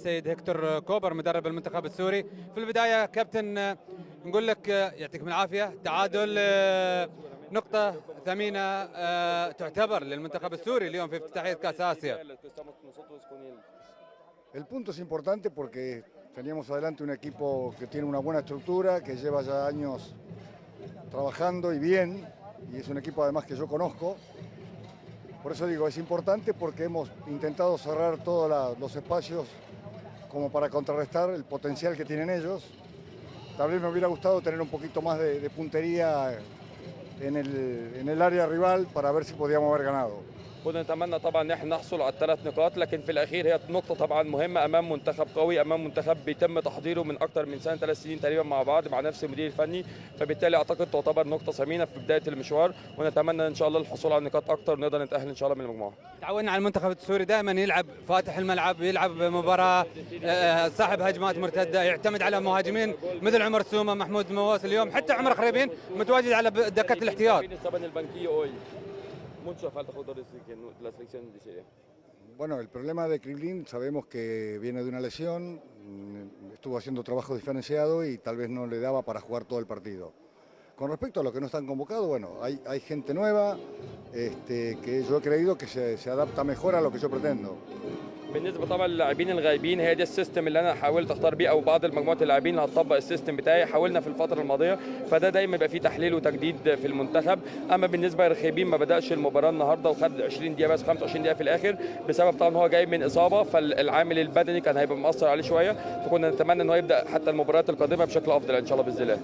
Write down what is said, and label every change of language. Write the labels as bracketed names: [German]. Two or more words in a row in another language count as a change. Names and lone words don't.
[Arabic] السيد هيكتور كوبر مدرب المنتخب السوري. في البداية كابتن نقول لك يعطيكم العافية، تعادل نقطة ثمينة تعتبر للمنتخب السوري اليوم في افتتاحية كأس آسيا. [Spanish] El punto es importante porque teníamos adelante un equipo que tiene una buena estructura, que lleva ya años trabajando y bien, y es un equipo además que yo conozco. Por eso digo, es importante porque hemos intentado cerrar todos los espacios como para contrarrestar el potencial que tienen ellos. Tal vez me hubiera gustado tener un poquito más de puntería en el área rival para ver si podíamos haber ganado. [Arabic] كنا نتمنى طبعا ان احنا نحصل على الثلاث نقاط، لكن في الاخير هي نقطه طبعا مهمه امام منتخب قوي، امام منتخب بيتم تحضيره من اكثر من سنه، 3 سنين تقريبا مع بعض مع نفس المدير الفني، فبالتالي اعتقد تعتبر نقطه ثمينه في بدايه المشوار، ونتمنى ان شاء الله الحصول على نقاط اكثر ونقدر نتاهل ان شاء الله من المجموعه. تعودنا على المنتخب السوري دائما يلعب فاتح الملعب، يلعب مباراه صاحب هجمات مرتده، يعتمد على مهاجمين مثل عمر سومه، محمود مواس، اليوم حتى عمر خريبين متواجد على دكه الاحتياط. [Spanish] Bueno, el problema de Krivlin sabemos que viene de una lesión, estuvo haciendo trabajo diferenciado y tal vez no le daba para jugar todo el partido. Con respecto a los que no están convocados, bueno, hay gente nueva que yo he creído que se adapta mejor a lo que yo pretendo. [Arabic] بالنسبه طبعا للاعبين الغايبين، هي دي السيستم اللي انا حاولت اختار بيه، او بعض المجموعات اللاعبين اللي هتطبق السيستم بتاعي حاولنا في الفتره الماضيه، فده دايما يبقى فيه تحليل وتجديد في المنتخب. اما بالنسبه للرخيبين ما بداش المباراه النهارده وخد 20 دقيقه بس، 25 دقيقه في الاخر، بسبب طبعا هو جاي من اصابه، فالعامل البدني كان هيبقى مؤثر عليه شويه، فكنا نتمنى ان هو يبدا حتى المباريات القادمه بشكل افضل ان شاء الله باذن الله.